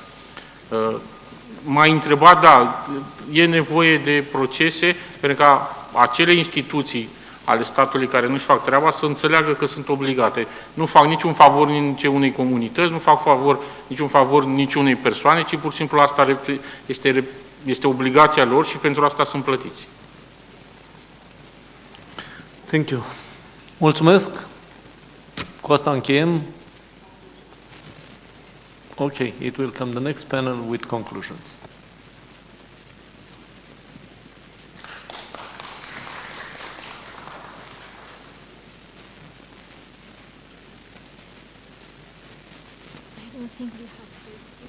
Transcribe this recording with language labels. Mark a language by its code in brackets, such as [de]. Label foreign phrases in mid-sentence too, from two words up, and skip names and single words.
[ro] M-ai întrebat, da, e nevoie de procese pentru ca acele instituții ale statului care nu-și fac treaba să înțeleagă că sunt obligate. Nu fac niciun favor nici unei comunități, nu fac niciun favor niciunei persoane, ci pur și simplu asta este obligația lor și pentru asta sunt plătiți. [en] Thank you. [ro] Mulțumesc. Cu asta încheiem. [en] Okay, it will come the next panel with conclusions. I don't think we have posted.